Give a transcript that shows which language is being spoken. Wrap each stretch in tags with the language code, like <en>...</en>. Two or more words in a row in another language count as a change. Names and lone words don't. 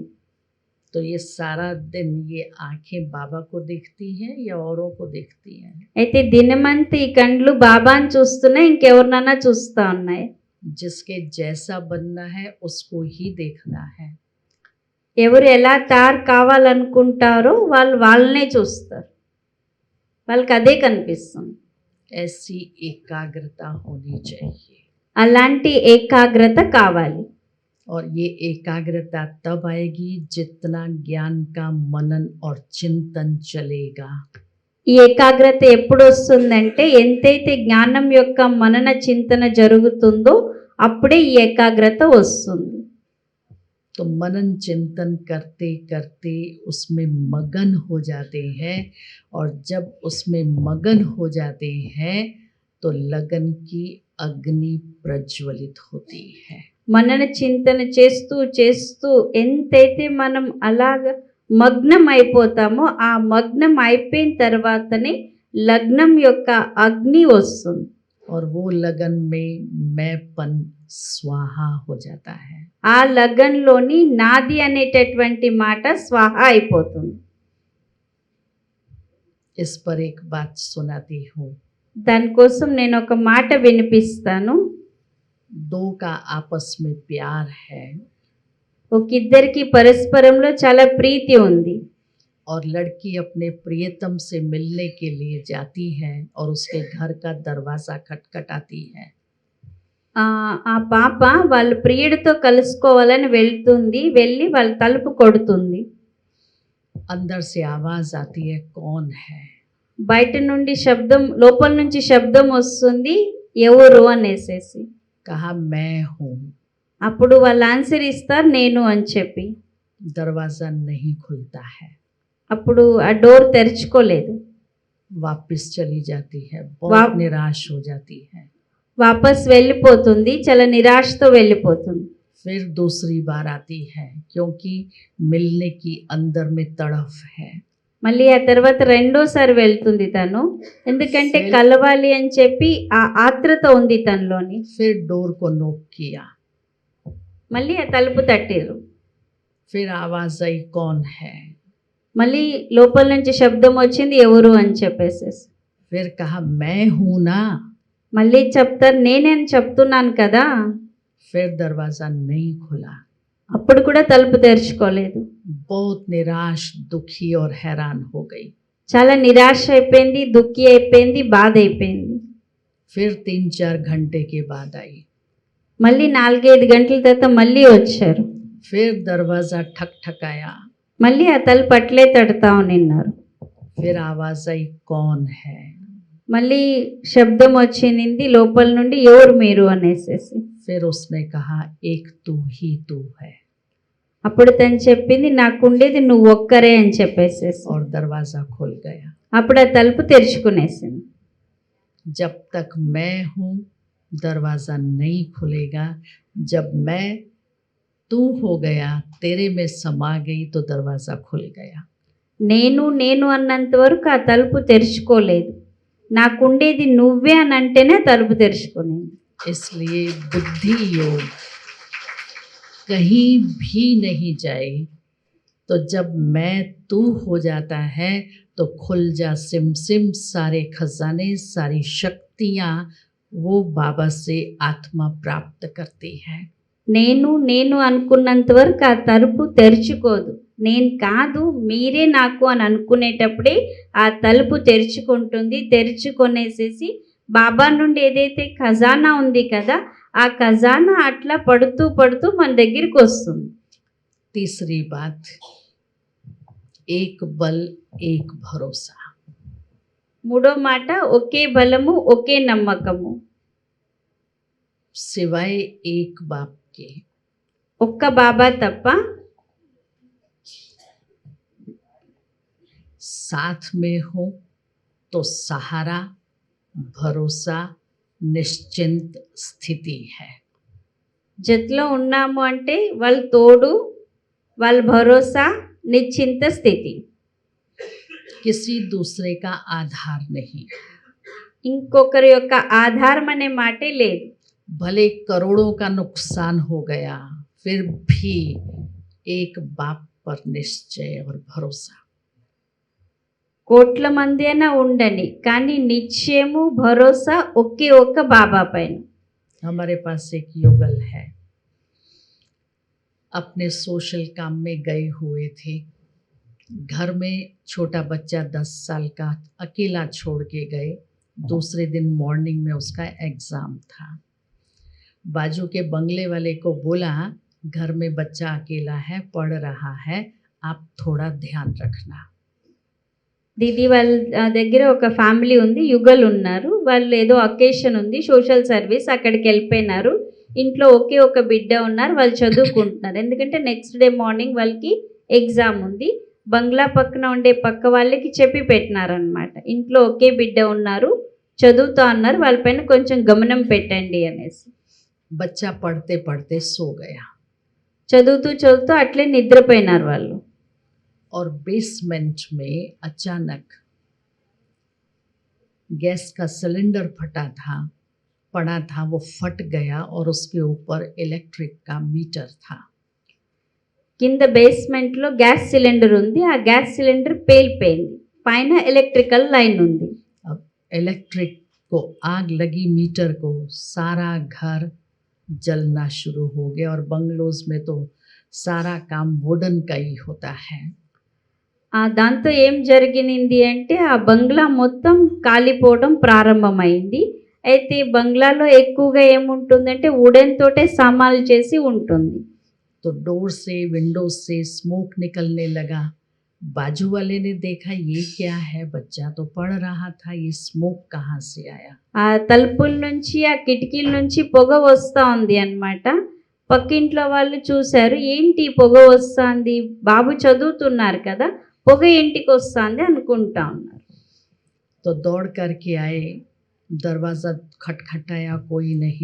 <hi>तो ये सारा दिन ये आंखें बाबा को देखती हैं या औरों को देखती हैं?</hi> <te>అయితే దినమంతా ఈ కండ్లు బాబాని చూస్తున్నాయి, ఇంకెవరినైనా చూస్తూ ఉన్నాయి.</te> <hi>जिसके जैसा बनना है उसको ही देखना है।</hi> <te>ఎవరు ఎలా తయారు కావాలనుకుంటారో వాళ్ళనే చూస్తారు, వాళ్ళకి అదే కనిపిస్తుంది.</te> <hi>ऐसी एकाग्रता होनी चाहिए।</hi> <te>అలాంటి ఏకాగ్రత కావాలి.</te> <hi>और ये एकाग्रता तब आएगी जितना ज्ञान का मनन और चिंतन चलेगा।</hi> <te>ఈ ఏకాగ్రత ఎప్పుడు వస్తుందంటే ఎంతైతే జ్ఞానం యొక్క మనన చింతన జరుగుతుందో అప్పుడే ఈ ఏకాగ్రత వస్తుంది.</te> <hi>तो मनन चिंतन करते करते उसमें मगन हो जाते हैं, और जब उसमें मगन हो जाते हैं तो लगन की अग्नि प्रज्वलित होती है।</hi> <te>మనన చింతన చేస్తూ చేస్తూ ఎంతైతే మనం అలాగ మగ్నం అయిపోతామో ఆ మగ్నం అయిపోయిన తర్వాతనే లగ్నం యొక్క అగ్ని వస్తుంది.</te> <hi>और वो लगन में मैंपन स्वाहा हो जाता है।</hi> <te>ఆ లగన్లోని నాది అనేటటువంటి మాట స్వాహ అయిపోతుంది.</te> <hi>इस पर एक बात सुनाती हूँ।</hi> <te>దానికోసం నేను ఒక మాట వినిపిస్తాను.</te> <hi>दो का आपस में प्यार है</hi> <te>ఒకిద్దరికి పరస్పరంలో చాలా ప్రీతి ఉంది.</te> <hi>और लड़की अपने प्रियतम से मिलने के लिए जाती है और उसके घर का दरवाज़ा खटखटाती है।</hi> <te>ఆ పాప వాళ్ళ ప్రియుడితో కలుసుకోవాలని వెళ్తుంది. వెళ్ళి వాళ్ళ తలుపు కొడుతుంది.</te> <hi>अंदर से आवाज़ आती है, कौन है?</hi> <te>బయట నుండి శబ్దం, లోపల నుంచి శబ్దం వస్తుంది, ఎవరు అనేసేసి.</te> <hi>कहा मैं हूँ।</hi> <te>అప్పుడు వాళ్ళు ఆన్సర్ ఇస్తారు, నేను అని చెప్పి.</te> <hi>दरवाज़ा नहीं खुलता है,</hi> <te>అప్పుడు ఆ డోర్ తెరుచుకోలేదు.</te> <hi>वापस चली जाती है, वाप- बहुत निराश हो जाती है।</hi> <te>వాపస్ వెళ్ళిపోతుంది, చాలా నిరాశతో వెళ్ళిపోతుంది.</te> <hi>फिर दूसरी बार आती है क्योंकि मिलने की अंदर में तड़फ है।</hi> <te>మళ్ళీ ఆ తర్వాత రెండోసారి వెళ్తుంది తను, ఎందుకంటే Felt- కలవాలి అని చెప్పి ఆ ఆత్రత ఉంది తనలోని.</te> <hi>फिर डोर को नॉक किया,</hi> <te>మళ్ళీ ఆ తలుపు తట్టిరు.</te> <hi>फिर आवाज़ आई, कौन है?</hi> <te>మళ్ళీ లోపల నుంచి శబ్దం వచ్చింది, ఎవరు అని చెప్పేసేసి.</te> <hi>फिर कहा मैं हूँ ना।</hi> <te>మళ్ళీ చెప్తారు, నేనే అని చెప్తున్నాను కదా.</te> <hi>फिर दरवाज़ा नहीं खुला।</hi> <te>అప్పుడు కూడా తలుపు తెరుచుకోలేదు.</te> <hi>बहुत निराश, दुखी और हैरान हो गई।</hi> <te>చాలా నిరాశ అయిపోయింది, దుఃఖి అయిపోయింది, బాధ అయిపోయింది.</te> <hi>फिर 3-4 घंटे के बाद आई,</hi> <te>మళ్ళీ 4-5 గంటల తర్వాత మళ్ళీ వచ్చారు.</te> <hi>फिर दरवाज़ा ठकठकाया,</hi> <te>మళ్ళీ ఆ తలుపు అట్లే తడతా ఉన్నారు.</te> <hi>फिर आवाज़ आई, कौन है?</hi> <te>మళ్ళీ శబ్దం వచ్చింది లోపల నుండి, ఎవరు మీరు అనేసేసి.</te> <hi>फिर उसने कहा, एक तू ही तू है।</hi> <te>అప్పుడు తను చెప్పింది, నాకుండేది నువ్వు ఒక్కరే అని చెప్పేసేసి.</te> <hi>और दरवाज़ा खुल गया।</hi> <te>అప్పుడు ఆ తలుపు తెరుచుకునేసింది.</te> <hi>जब तक मैं हूँ दरवाज़ा नहीं खुलेगा, जब मैं तू हो गया, तेरे में समा गई तो दरवाज़ा खुल गया।</hi> <te>నేను నేను అన్నంత వరకు ఆ తలుపు తెరుచుకోలేదు. నాకుండేది నువ్వే అని అంటేనే తలుపు తెరుచుకునేది.</te> <hi>इसलिए बुद्धि योग कहीं भी नहीं जाए, तो जब मैं तू हो जाता है तो खुल जा सिम सिम सारे खजाने, सारी शक्तियाँ वो बाबा से आत्मा प्राप्त करती है।</hi> <te>నేను నేను అనుకున్నంత వరకు ఆ తలుపు తెరుచుకోదు. నేను కాదు, మీరే నాకు అని అనుకునేటప్పుడే ఆ తలుపు తెరుచుకుంటుంది. తెరుచుకొనేసేసి బాబా నుండి ఏదైతే ఖజానా ఉంది కదా, ఆ ఖజానా అట్లా పడుతూ పడుతూ మన దగ్గరికి వస్తుంది.</te> <hi>तीसरी बात, एक बल एक भरोसा।</hi> <te>మూడో మాట, ఒకే బలము ఒకే నమ్మకము.</te> <hi>सिवाय एक बाप के</hi> <te>ఒక్క బాబా తప్ప</te> <hi>साथ में हो तो सहारा, भरोसा, निश्चिंत स्थिति है।</hi> <te>జతలో ఉన్నాము అంటే వాళ్ళ తోడు, వాళ్ళ భరోసా, నిశ్చింత స్థితి.</te> <hi>किसी दूसरे का आधार नहीं।</hi> <te>ఇంకొకరి యొక్క ఆధారం అనే మాటే లేదు.</te> <hi>भले करोड़ों का नुकसान हो गया, फिर भी एक बाप पर निश्चय और भरोसा।</hi> <te>కోట్ల మంది అయినా ఉండని, కానీ నిశ్చయము, భరోసా ఒకే ఒక్క బాబా పైన.</te> <hi>हमारे पास एक युगल है, अपने सोशल काम में गए हुए थे। घर में छोटा बच्चा 10 साल का अकेला छोड़ के गए। दूसरे दिन मॉर्निंग में उसका एग्ज़ाम था। बाजू के बंगले वाले को बोला, घर में बच्चा अकेला है, पढ़ रहा है, आप थोड़ा ध्यान रखना।</hi> <te>దీది వాళ్ళ దగ్గర ఒక ఫ్యామిలీ ఉంది, యుగలు ఉన్నారు. వాళ్ళు ఏదో అకేషన్ ఉంది,</te> <en>social service,</en> <te>అక్కడికి వెళ్ళిపోయినారు. ఇంట్లో ఒకే ఒక బిడ్డ ఉన్నారు, వాళ్ళు చదువుకుంటున్నారు. ఎందుకంటే</te> <en>next day morning</en> <te>వాళ్ళకి ఎగ్జామ్ ఉంది. బంగ్లా పక్కన ఉండే పక్క వాళ్ళకి చెప్పి పెట్టినారనమాట, ఇంట్లో ఒకే బిడ్డ ఉన్నారు, చదువుతా ఉన్నారు, వాళ్ళపైన కొంచెం గమనం పెట్టండి అనేసి.</te> <hi>बच्चा पढ़ते पढ़ते सो गया</hi> <te>చదువుతూ చదువుతూ అట్లే నిద్రపోయినారు వాళ్ళు.</te> <hi>और बेसमेंट में अचानक गैस का सिलेंडर पड़ा था, वो फट गया और उसके ऊपर इलेक्ट्रिक का मीटर था।</hi> <te>కింద బేస్మెంట్లో</te> <en>gas cylinder</en> <te>ఉంది, ఆ</te> <en>gas cylinder</en> <te>పేలిపోయింది, పైన</te> <en>electrical line</en> <te>ఉంది.</te> <hi>अब इलेक्ट्रिक को आग लगी, मीटर को सारा घर जलना शुरू हो गया। और बंगलोज में तो सारा काम वुडन का ही होता है।</hi> <te>దాంతో ఏం జరిగింది అంటే ఆ బంగ్లా మొత్తం కాలిపోవడం ప్రారంభమైంది. అయితే బంగ్లాలో ఎక్కువగా ఏముంటుందంటే వుడెన్ తోటే సామాన్లు చేసి ఉంటుంది.</te> <hi>तो डोर से विंडो से स्मोक निकलने लगा। बाजू वाले ने देखा ये क्या है, बच्चा तो पढ़ रहा था, ये स्मोक कहाँ से आया।</hi> <te>ఆ తలుపుల నుంచి ఆ కిటికీల నుంచి పొగ వస్తూ ఉంది అన్నమాట. పక్కింట్లో వాళ్ళు చూశారు, ఏంటి పొగ వస్తుంది, బాబు చదువుతున్నారు కదా, పొగ ఇంటికి వస్తుంది అనుకుంటా ఉన్నారు.</te> <hi>तो दौड़ करके आए, दरवाज़ा खटखटाया, कोई नहीं।</hi>